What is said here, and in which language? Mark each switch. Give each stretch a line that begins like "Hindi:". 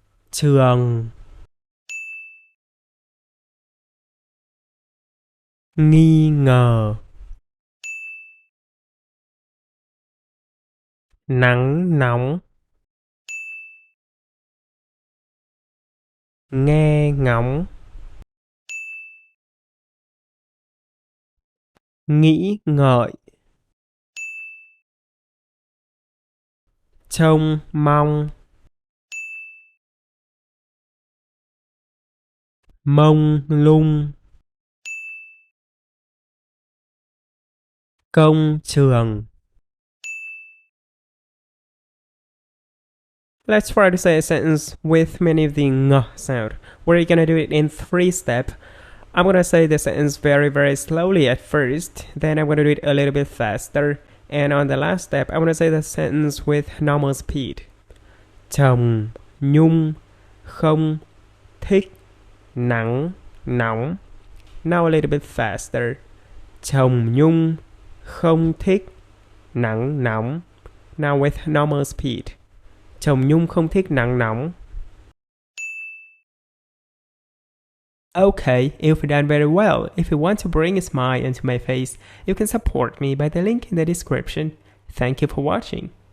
Vietnamese: trường, nghi ngờ, nắng nóng, nghe ngóng, nghĩ ngợi, trông mong, mông lung, công trường.
English: Let's try to say a sentence with many of the ng sound. We're gonna do it in 3 steps. I'm gonna say the sentence very slowly at first, then I'm gonna do it a little bit faster, and on the last step, I'm gonna say the sentence with normal speed.
Vietnamese: Chồng, nhung, không, thích, nắng, nóng.
English: Now a little bit faster.
Vietnamese: Chồng nhung, không thích, nắng nóng.
English: Now with normal speed.
Vietnamese: Chồng nhung không thích nắng nóng.
English: Okay, you've done very well. If you want to bring a smile into my face, you can support me by the link in the description. Thank you for watching.